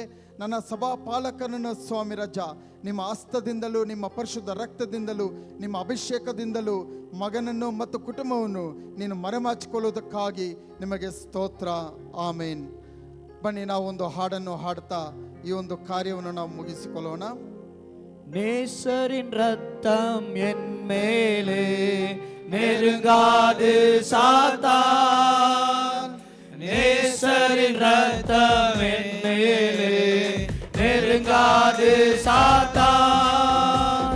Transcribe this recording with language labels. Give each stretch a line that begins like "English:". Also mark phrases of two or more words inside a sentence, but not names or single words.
Kannada: ನನ್ನ ಸಭಾ ಪಾಲಕರನ್ನು ಸ್ವಾಮಿ ರಾಜ ನಿಮ್ಮ ಹಸ್ತದಿಂದಲೂ ನಿಮ್ಮ ಪರಿಶುದ್ಧ ರಕ್ತದಿಂದಲೂ ನಿಮ್ಮ ಅಭಿಷೇಕದಿಂದಲೂ ಮಗನನ್ನು ಮತ್ತು ಕುಟುಂಬವನ್ನು ನೀನು ಮರೆಮಾಚಿಕೊಳ್ಳುವುದಕ್ಕಾಗಿ ನಿಮಗೆ ಸ್ತೋತ್ರ. ಆಮೇನ್. ಬನ್ನಿ, ನಾವು ಒಂದು ಹಾಡನ್ನು ಹಾಡ್ತಾ ಈ ಒಂದು ಕಾರ್ಯವನ್ನು ನಾವು ಮುಗಿಸಿಕೊಳ್ಳೋಣ.
Tamil: நேசரின் ரத்தம் என் மேலே நெருங்காது சாத்தான். நேசரின் ரத்தம் என் மேலே நெருங்காது சாத்தான்.